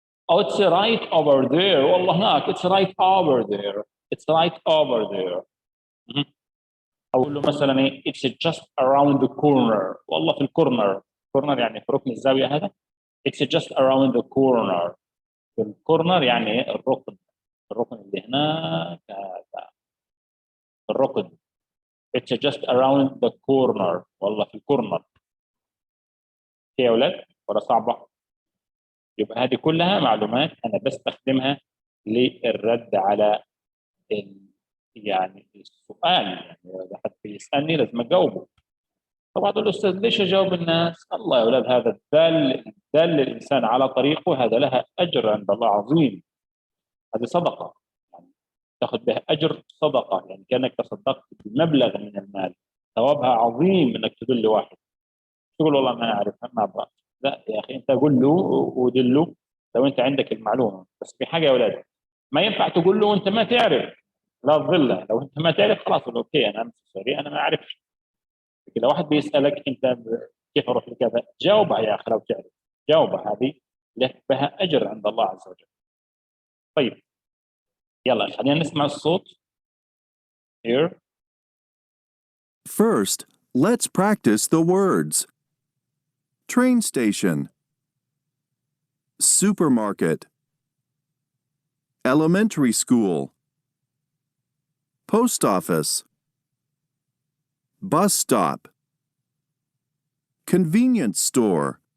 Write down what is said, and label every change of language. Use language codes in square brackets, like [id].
[ar] او [en] it's right over there [ar] والله هناك [en] it's right over there it's right over there. [ar] اقول له مثلا ايه [en] it's just around the corner [ar] والله في الكورنر كورنر يعني في ركن الزاويه هذا it's just around the corner في الكورنر يعني الركن اللي هناك هذا. [en] it's just around the corner. [ar] والله في الكورنر. يا أولاد ولا صعبة؟ يبقى هذه كلها معلومات أنا بستخدمها للرد على يعني السؤال. يعني إذا حد بيسألني لازم أجاوبه. طبعا الأستاذ ليش أجاوب الناس؟ الله يا أولاد، هذا دل الإنسان على طريقه، هذا لها أجر عند الله عظيم. هذه صدقة، يعني تاخذ بها أجر صدقة، يعني كأنك تصدقت بمبلغ من المال، ثوابها عظيم إنك تدل واحد. تقول والله ما أعرف ما أبغى، لا يا أخي أنت قول له ودله لو أنت عندك المعلومة. بس في حاجة يا أولاد، ما ينفع تقول له أنت ما تعرف، لا تضله. لو أنت ما تعرف خلاص أوكي أنا سوري أنا ما أعرفش. لكن لو واحد بيسألك أنت كيف أروح لكذا، جاوبها يا أخي لو تعرف، جاوبها، هذه لك بها أجر عند الله عز وجل. طيب يلا خلينا نسمع الصوت. [en] Here. First, let's practice the words. Train station, supermarket, elementary school, post office, bus stop, convenience store.